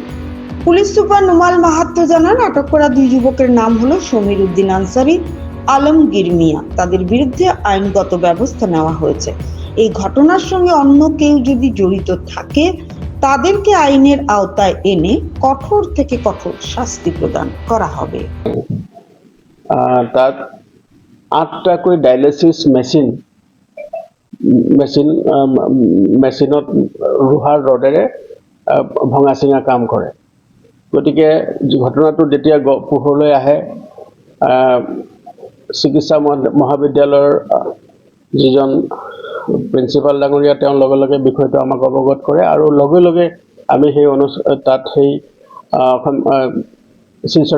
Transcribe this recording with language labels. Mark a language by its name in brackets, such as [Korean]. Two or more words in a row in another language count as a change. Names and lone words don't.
[Bangla] পুলিশ সুপার নুমাল মাহাতো জানান, আটক করা 2 যুবকের নাম হলো সমীর উদ্দিন আনসারি, আলমগীর মিয়া। তাদের বিরুদ্ধে আইনগত ব্যবস্থা নেওয়া হয়েছে। এই ঘটনার সঙ্গে অন্য কেউ যদি জড়িত থাকে তাদেরকে আইনের আওতায় এনে কঠোর থেকে কঠোর শাস্তি প্ৰদান করা হবে। [Assamese] তাত 8টাকৈ ডায়ালিসিস মেচিনত লোহাৰ ৰডেৰে ভঙা চিঙা কাম কৰে। গতিকে ঘটনাটো যেতিয়া পোহৰলৈ আহে, চিকিৎসা মহাবিদ্যালয়ৰ যিজন প্ৰিন্সিপাল ডাঙৰীয়া তেওঁ লগে লগে বিষয়টো আমাক অৱগত কৰে আৰু লগে লগে আমি সেই শিলচৰ